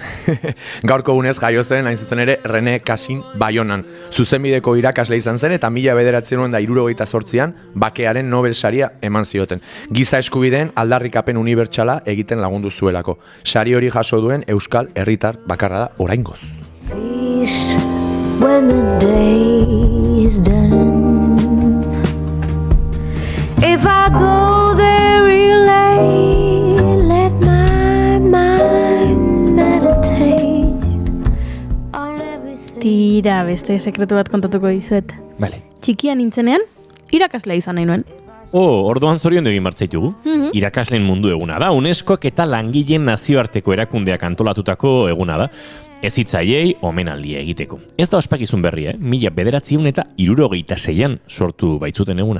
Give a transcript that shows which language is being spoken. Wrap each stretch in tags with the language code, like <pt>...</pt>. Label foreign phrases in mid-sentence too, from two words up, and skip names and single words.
<eu>Gaurko egunez jaio zen, hain zuzen ere, René Cassin Baionan. Zuzenbideko irakasle izan zen eta 1978an Bakearen Nobel saria eman zioten. Giza eskubideen aldarrikapen unibertsala egiten lagundu zuelako. Sari hori jaso duen euskal herritar bakarra da oraingoz.</eu> <en>When the day is done, if I go there real late, let my mind meditate on everything.</en> <eu>Tira, beste sekretu bat kontatuko dizuet. Bale. Txikia nintzenean, irakaslea izan nahi nuen. Orduan zoriondu egin martzaitugu. Irakasleen mundu eguna da, UNESCOk eta langileen nazioarteko erakundeak antolatutako eguna da. Ez hitzaiei omenaldia egiteko. Ez da ospakizun berria, 1976an sortu baitzuten eguna.</eu>